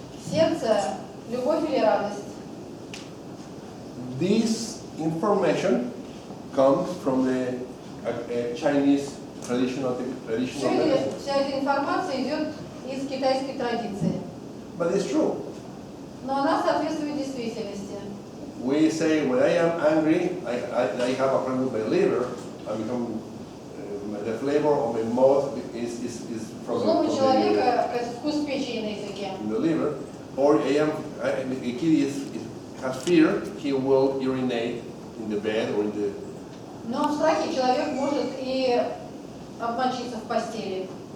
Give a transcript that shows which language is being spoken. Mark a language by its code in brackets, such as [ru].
[ru] Сердце – любовь или радость. [en] This information comes from the Chinese traditional medicine. [ru] Вся эта информация идет из китайской традиции. [en] But it's true. [ru] Но она соответствует действительности. [en] We say when I am angry, I have a problem with my liver. I become the flavor of my mouth is [ru] У [en] from [ru] злого [en] the [ru] человека вкус печени на языке. [en] liver. Or a kid has fear, he will urinate in the bed or in the. [ru] Но в страхе человек может и обмочиться в постели.